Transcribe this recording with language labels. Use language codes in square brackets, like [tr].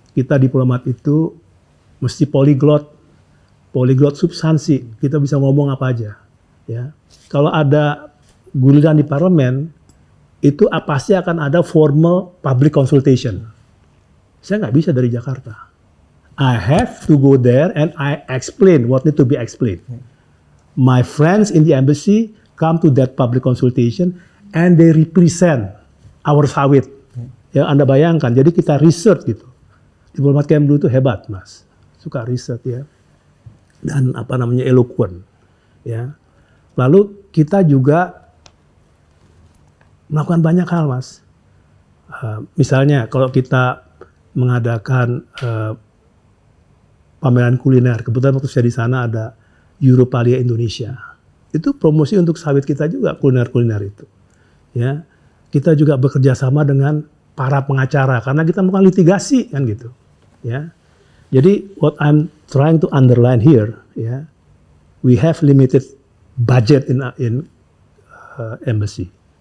[id] Kita diplomat itu mesti polyglot substansi, kita bisa ngomong apa aja. Ya. Kalau ada guliran di parlemen, itu pasti akan ada [en] formal public consultation. [id] Saya nggak bisa dari Jakarta. [en] I have to go there and I explain what need to be explained. My friends in the embassy come to that public consultation and they represent our sawit. [id] Ya Anda bayangkan, jadi kita research gitu. Diplomat Kemlu itu hebat, Mas. Suka research ya. Dan eloquent. Ya. Lalu kita juga melakukan banyak hal, Mas. Misalnya kalau kita mengadakan pameran kuliner, kebetulan waktu saya di sana ada Europalia Indonesia. Itu promosi untuk sawit kita juga, kuliner-kuliner itu. Ya, kita juga bekerja sama dengan para pengacara karena kita melakukan litigasi kan gitu. Ya, jadi [en] what I'm trying to underline here, ya, we have limited budget in embassy.